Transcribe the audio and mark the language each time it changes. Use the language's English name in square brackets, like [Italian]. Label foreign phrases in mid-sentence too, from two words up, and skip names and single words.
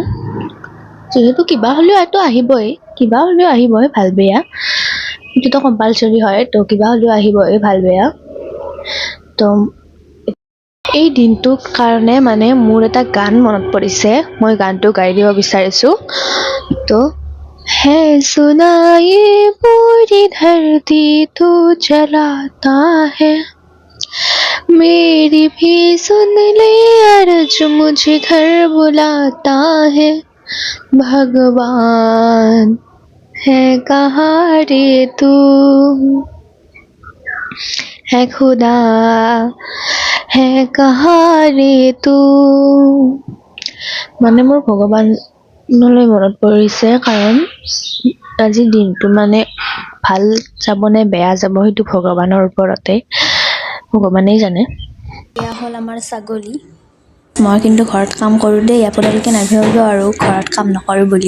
[Assamese] যিহেতু কিবা হ'লেও এইটো আহিবই, কিবা হ'লেও আহিবই, ভাল বেয়া এইটোতো কম্পালচৰি হয়। তো কিবা হ'লেও আহিবই, ভাল বেয়া। তো এই দিনটোৰ কাৰণে মানে মোৰ এটা গান মনত পৰিছে, মই গানটো গাই দিব বিচাৰিছোঁ। [Hindi] তো है सुना ये पूरी धरती तू चलाता है, मेरी भी सुन ले अर्ज मुझे घर बुलाता है, भगवान है कहाँ रे तू, है खुदा है कहाँ रे तू। [Assamese] মানে মোৰ ভগৱানলৈ মনত পৰিছে, কাৰণ আজিৰ দিনটো মানে ভাল যাব নে বেয়া যাব সেইটো ভগৱানৰ ওপৰতে, ভগৱানেই জানে। এয়া হ'ল আমাৰ ছাগলী। মই কিন্তু ঘৰত কাম কৰোঁ দেই, আপোনালোকে নাভাবিব আৰু ঘৰত কাম নকৰোঁ বুলি।